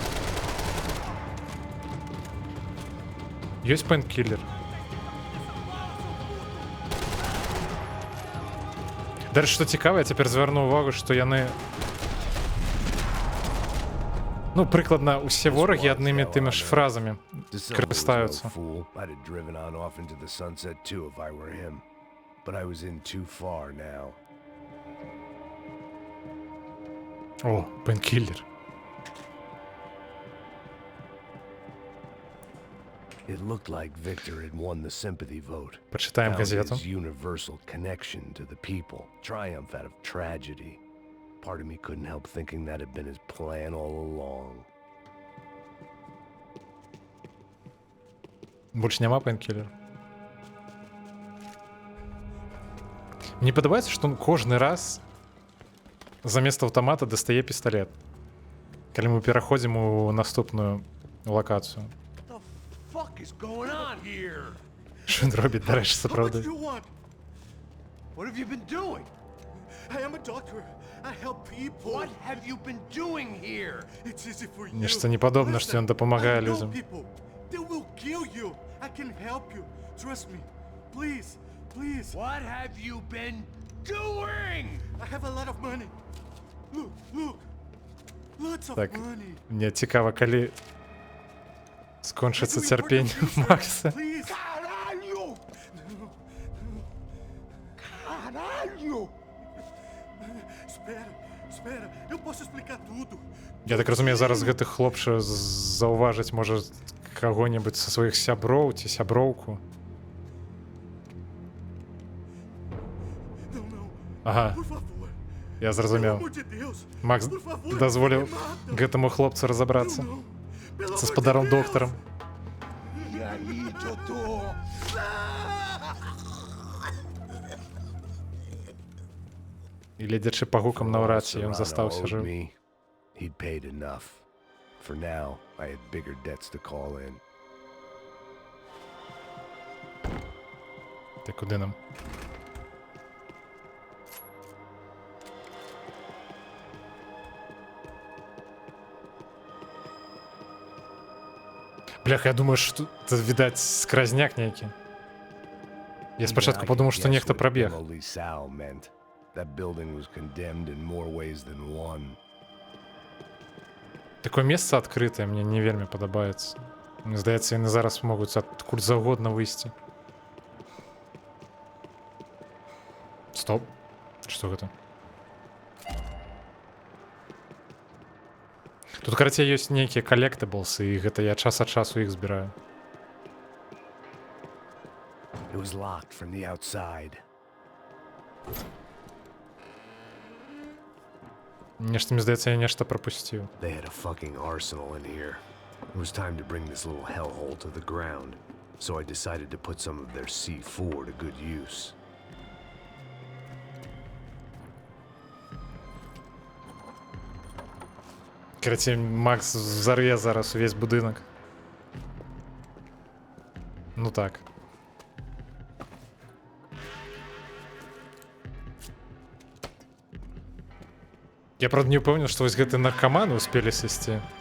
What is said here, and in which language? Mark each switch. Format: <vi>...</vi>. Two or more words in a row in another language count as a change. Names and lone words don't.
<be>Ёсць пейнкілер. Дарэчы, што цікава, я цяпер звярну ўвагу, што яны... Ну, прыкладна, усе ворагі аднымі тымі ж фразамі карыстаюцца.</be> <en>I'd have driven on off into the sunset too if I were him. But I was in too far now.</en> <be>О, пейнкілер.</be> <en>It looked like Victor had won the sympathy vote.</en> <ru>Почитаем</ru> <en>Found</en> <ru>газету.</ru> <en>his universal connection to the people. Triumph out of tragedy. Part of me couldn't help thinking that had been his plan all along.</en> <be>Больш няма пейнкілер. Мне падабаецца, што он кожны раз замест аўтамата дастае пісталет. Калі мы пераходзім у наступную лакацыю.</be> <en>What the fuck is going on here?</en> <uk>Що він робить, до речі,</uk> <be>сапраўды?</be> <en>What do you want? What have you been doing? I am a doctor. I help people. What have you been doing here? It's easy for you.</en> <be>Нешта не падобна, што ён дапамагае</be> <en>I know</en> <be>людзям.</be> <en>people. They will kill you. I can help you. Trust me. Please. Please. What have you been doing? I have a lot of money. Look, look. Lots of</en> <be>Так,</be> <en>money.</en> <be>мне цікава, калі скончыцца</be> <en>I do</en> <be>цярпенне</be> <en>important</en> <be>у</be> <en>research.</en> <be>Макса.</be> <en>Please.</en> <pt>Caralho! Caralho! Espera, espera. Eu posso explicar tudo.</pt> <be>Я так разумею, зараз гэты хлопча заўважыць можа каго-небудзь са сваіх сяброў ці сяброўку.</be> <pt>Não, não.</pt> <be>Ага,</be> <pt>Por favor.</pt> <be>я</be> <pt>Pelo</pt> <be>зразумеў.</be> <pt>amor de Deus.</pt> <be>Макс</be> <pt>Por favor.</pt> <be>дазволіў</be> <pt>me mata.</pt> <be>гэтаму хлопцу разабрацца</be> <pt>Não, não. Pelo</pt> <be>са</be> <pt>amor</pt> <be>спадаром</be> <pt>de Deus.</pt> <be>доктарам.</be> <pt>E aí, doutor?</pt> <be>І ледзячы па гукам наўрад ці ён</be> <en>Serrano</en> <be>застаўся</be> <en>owed</en> <be>жыў.</be> <en>me, he'd paid enough. For now, I had bigger debts to call in.</en> <uk>Ти куди нам? Бляха, я думаю, що тут,</uk> <be>відаць, скразняк нейкі.</be> <uk>Я спочатку</uk> <en>Even I</en> <uk>подумав,</uk> <en>could</en> <uk>що</uk> <en>guess</en> <uk>нехто</uk> <en>what</en> <uk>пробіг.</uk> <en>Emily Sal meant. That building was condemned in more ways than one.</en> <be>Такое месца адкрытае мне не вельмі падабаецца. Мне здаецца, яны зараз могуць адкуль заўгодна выйсці. Стоп. Што гэта? Тут, карацей, ёсць нейкія коллектаблсы, і гэта я час ад часу іх збіраю.</be> <en>It was locked from the outside.</en> <be>Нешта, мне здаецца, я нешта прапусціў.</be> <en>They had a fucking arsenal in here. It was time to bring this little hellhole to the ground, so I decided to put some of their C4 to good use.</en> <be>Карацей, Макс взорве зараз увесь будынак. Ну так. Я, правда, не ўпэўнены, што вось гэты наркаманы успелі сысці.</be>